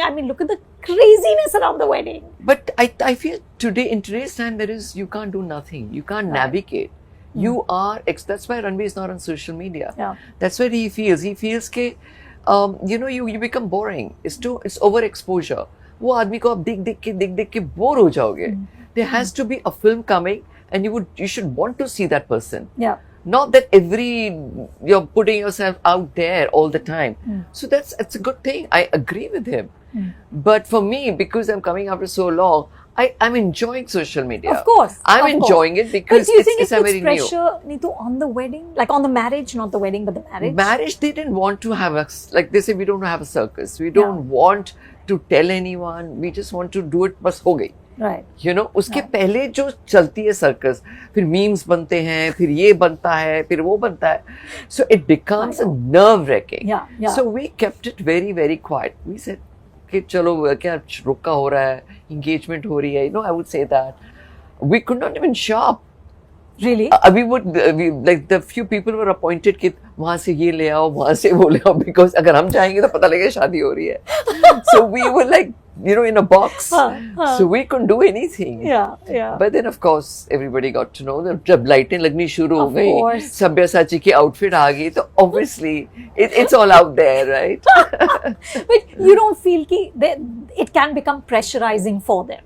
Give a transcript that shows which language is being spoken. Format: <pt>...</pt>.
<en>I mean, look at the craziness around the wedding. But I feel today, in today's time, you can't do nothing. You can't navigate. You are, that's why Ranbir is not on social media. Yeah. That's what he feels. He feels that, you become boring. It's overexposure.</en> <hi>वो आदमी को आप देख के bore हो जाओगे.</hi> <en>There has to be a film coming and you should want to see that person. Yeah. Not that you're putting yourself out there all the time. So it's a good thing. I agree with him. But for me, because I'm coming after so long, I'm enjoying social media. Of course. I'm enjoying it because but do you think it's it puts very pressure, new. NEETU, on the wedding? Like on the marriage, not the wedding, but the marriage? Marriage, they didn't want to have like they say, we don't have a circus. We don't want to tell anyone. We just want to do it,</en> <hi>बस हो गई.</hi> <en>Right.</en> <hi>उसके पहले जो चलती है circus, फिर memes बनते हैं, फिर ये बनता है, फिर वो बनता है.</hi> <en>So it becomes a nerve wracking. Yeah. So we kept it very, very quiet. We said,</en> <hi>कि चलो क्या रुका हो रहा है, engagement हो रही है.</hi> <en>I would say that. We could not even shop. Really? We like the few people were appointed</en> <hi>कि वहाँ से ये ले आओ, वहाँ से वो ले आओ,</hi> <en>because</en> <hi>अगर हम जाएंगे तो पता लगेगा शादी हो रही है.</hi> <en>So we were like, in a box. So we couldn't do anything. Yeah. But then of course everybody got to know that</en> <hi>जब लाइटें लगनी शुरू हो</hi> <en>Of</en> <hi>गई,</hi> <en>course.</en> <hi>सब्यसाची की outfit आ गई, तो</hi> <en>obviously it's all out there, right? But you don't feel it can become pressurizing for them.</en>